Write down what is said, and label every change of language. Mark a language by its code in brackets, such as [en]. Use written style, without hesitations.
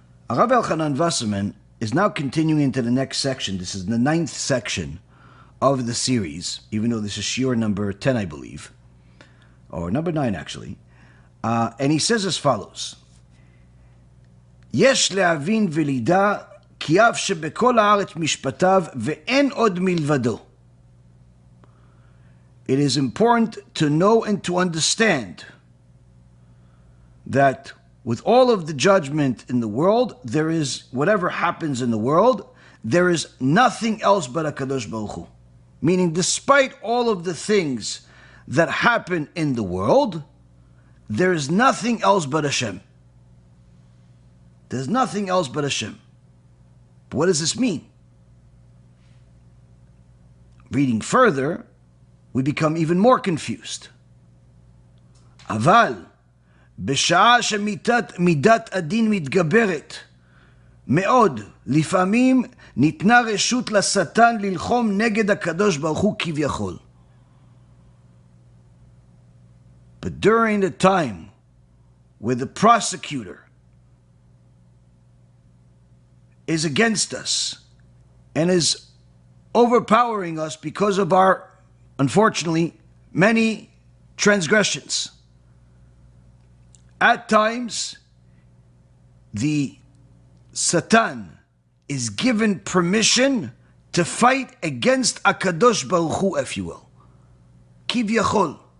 [en] Rav Elchonon Wasserman is now continuing into the next section. This is the 9th section of the series, even though this is shiur number 10, I believe, or number 9 actually. [he] And he says as follows: יש להבין ולידע כי אף שבכל הארץ משפטיו ואין עוד מלבדו. [en] It is important to know and to understand that with all of the judgment in the world, there is, whatever happens in the world, there is nothing else but HaKadosh Baruch Hu. Meaning, despite all of the things that happen in the world, there is nothing else but Hashem. There's nothing else but Hashem. But what does this mean? Reading further, we become even more confused. [he] Aval, בשעה שמידת הדין מתגברת מאוד, לפעמים ניתנה רשות לשטן ללחום נגד הקדוש ברוך הוא כביכול. [en] But during the time where the prosecutor is against us and is overpowering us because of our, unfortunately, many transgressions, at times, the Satan is given permission to fight against HaKadosh Baruch Hu, if you will. Kivyachol.